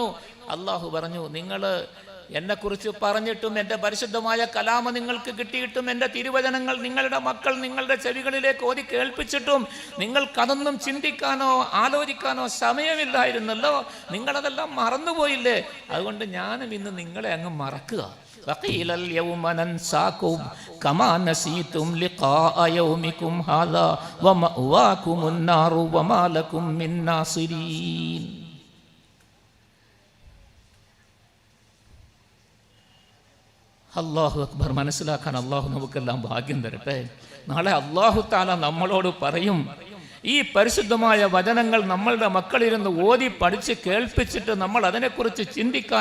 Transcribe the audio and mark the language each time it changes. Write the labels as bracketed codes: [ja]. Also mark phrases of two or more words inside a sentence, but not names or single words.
[ml] അള്ളാഹു പറഞ്ഞു, നിങ്ങൾ എന്നെക്കുറിച്ച് പറഞ്ഞിട്ടും എൻ്റെ പരിശുദ്ധമായ കലാമ നിങ്ങൾക്ക് കിട്ടിയിട്ടും എൻ്റെ തിരുവചനങ്ങൾ നിങ്ങളുടെ മക്കൾ നിങ്ങളുടെ ചെവികളിലേക്ക് ഓതി കേൾപ്പിച്ചിട്ടും നിങ്ങൾക്കതൊന്നും ചിന്തിക്കാനോ ആലോചിക്കാനോ സമയമില്ലായിരുന്നല്ലോ, നിങ്ങളതെല്ലാം മറന്നുപോയില്ലേ? അതുകൊണ്ട് ഞാനും ഇന്ന് നിങ്ങളെ അങ്ങ് മറക്കുക. [ar] وقيل اليوم ننساكم كما نسيتم لقاء يومكم هذا ومأواكم النار وما لكم من ناصرين. الله أكبر. [ml] മനസ്സിലാക്കാൻ അള്ളാഹു നമുക്കെല്ലാം ഭാഗ്യം തരട്ടെ. നാളെ [ar] الله تعالى [ml] നമ്മളോട് പറയും, ഈ പരിശുദ്ധമായ വചനങ്ങൾ നമ്മളുടെ മക്കളിരുന്ന് ഓതി പഠിച്ച് കേൾപ്പിച്ചിട്ട് നമ്മൾ അതിനെക്കുറിച്ച് ചിന്തിക്കാൻ